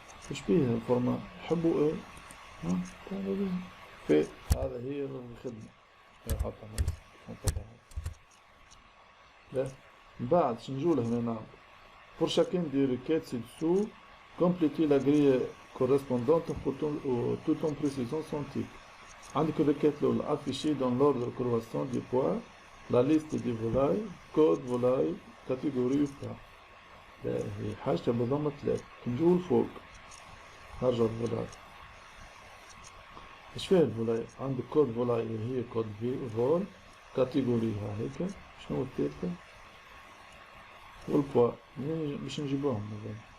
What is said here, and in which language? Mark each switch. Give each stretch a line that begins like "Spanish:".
Arabic: واش بيه الفورما يحبوا ايه في هذا هي الخدمة يحطها لا من بعد شنجول هنا نعمل
French: pour chacune des requêtes ci-dessous compléter la grille correspondante tout en précisant son type.
Arabic: عندك الريكيت الأولى
French: afficher dans l'ordre croissant des poids la liste des volailles code volaille catégorie ou pas.
Arabic: هي حاجة بضم 3 نجول فوق نرجع الفولاي. ايش فيها الفولاي؟ عندك كود فولاي اللي هي كود في فول كاتيجوري هيك. شنو الثالثة؟ والبوا باش نجيبوهم هذول.